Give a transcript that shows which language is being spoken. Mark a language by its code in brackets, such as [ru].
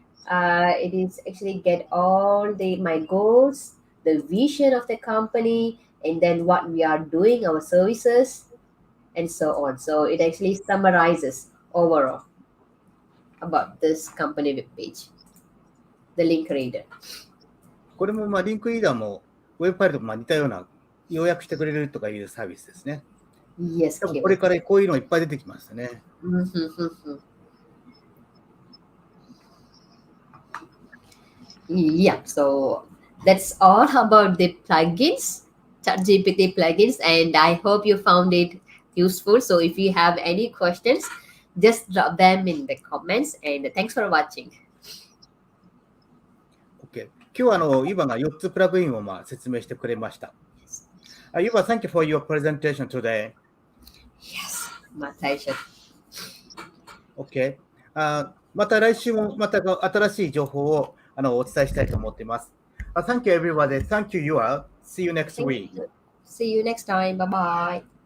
[en] It is actually get all my goals, the vision of the company, and then what we are doing, our services, and so on. So it actually summarizes overall about this company web page, the link reader. [ja] これも、まあ、リンクリーダーも、ウェブファイルとまあ似たような、要約してくれるとかいうサービスですね。 [en] Yes, [ja] 多分これからこういうのがいっぱい出てきますね。 [en] Yeah, so that's all about the plugins, ChatGPT plugins, and I hope you found it useful. So if you have any questions, just drop them in the comments, and thanks for watching. OK。 [ja] 今日はユバが4つプラグインをまあ説明してくれました。 [en] ユバ、thank you for your presentation today. Yes, my pleasure. OK。 [ja] また来週もまた新しい情報をお伝えしたいと思っています。 [en] Thank you, everybody. Thank you, Yuva. See you next week. See you next time. Bye bye.